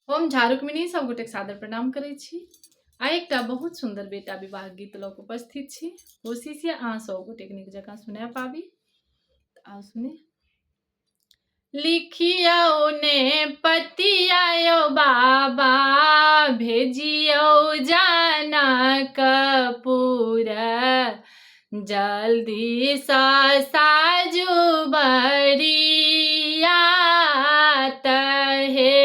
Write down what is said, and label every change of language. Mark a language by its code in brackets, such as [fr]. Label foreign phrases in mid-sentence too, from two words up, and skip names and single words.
[mai] हम झारुकमिनी सब गोटे सादर प्रणाम करै छी। आइ एकटा बहुत सुंदर बेटा विवाह गीत लऽ कऽ उपस्थित छी। कोशिश ये अहाँ सब गोटे नीक जकाँ सुना पाबी। आओ सुनी। लिखियो ने पतिया बाबा, भेजियो जनकपुर, जल्दी सा साजू बरियात हे।